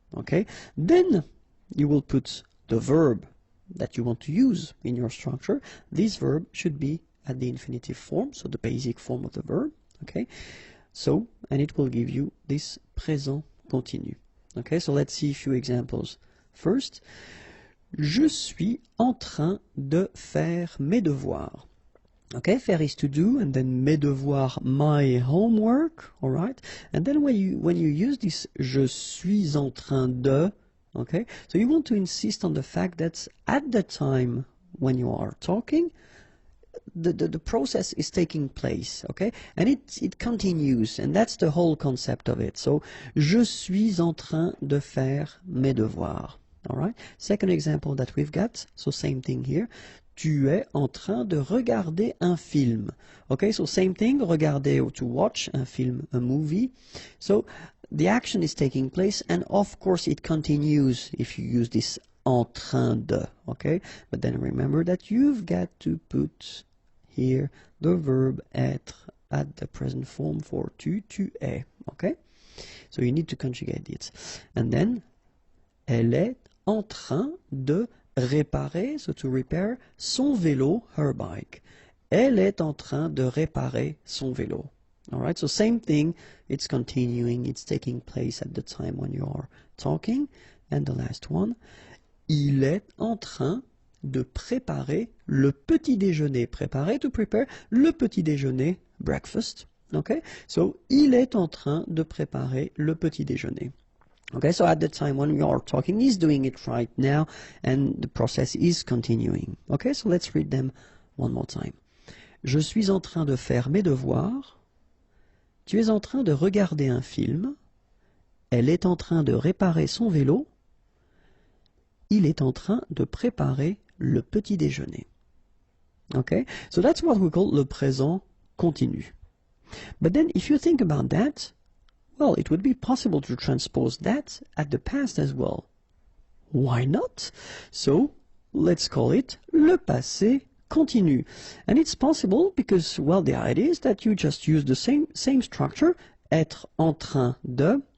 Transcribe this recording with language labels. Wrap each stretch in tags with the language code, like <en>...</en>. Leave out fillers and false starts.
<en>Okay, then you will put the verb that you want to use in your structure. This verb should be at the infinitive form, so the basic form of the verb. Okay, so and it will give you this présent continu. Okay, so let's see a few examples. First,</en> <fr>je suis en train de faire mes devoirs.</fr> <en>Okay,</en> <fr>faire</fr> <en>is to do, and then</en> <fr>mes devoirs,</fr> <en>my homework, all right? And then when you use this</en> <fr>je suis en train de,</fr> <en>okay, so you want to insist on the fact that at the time when you are talking, the process is taking place, okay, and it continues, and that's the whole concept of it. So</en> <fr>je suis en train de faire mes devoirs.</fr> <en>All right, second example that we've got, so same thing here,</en> <fr>tu es en train de regarder un film.</fr> <en>Okay, so same thing,</en> <fr>regarder</fr> <en>or to watch</en> <fr>un film,</fr> <en>a movie. So the action is taking place, and of course it continues if you use this</en> <fr>en train de,</fr> <en>okay, but then remember that you've got to put here the verb être at the present form for tu,</en> <fr>tu es,</fr> <en>okay? So you need to conjugate it. And then,</en> <fr>elle est en train de réparer,</fr> <en>so to repair,</en> <fr>son vélo,</fr> <en>her bike.</en> <fr>Elle est en train de réparer son vélo.</fr> <en>Alright, so same thing, it's continuing, it's taking place at the time when you are talking. And the last one,</en> <fr>il est en train de préparer le petit déjeuner. Préparer,</fr> <en>to prepare,</en> <fr>le petit déjeuner,</fr> <en>breakfast. Okay, so</en> <fr>il est en train de préparer le petit déjeuner.</fr> <en>Okay, so at the time when we are talking, he's doing it right now, and the process is continuing. Okay, so let's read them one more time.</en> <fr>Je suis en train de faire mes devoirs. Tu es en train de regarder un film. Elle est en train de réparer son vélo. Il est en train de préparer le petit déjeuner.</fr> <en>Okay, so that's what we call le présent continu. But then if you think about that, well, it would be possible to transpose that at the past as well. Why not? So let's call it le passé continu. And it's possible because, well, the idea is that you just use the same structure,</en> <fr>être en train de.</fr>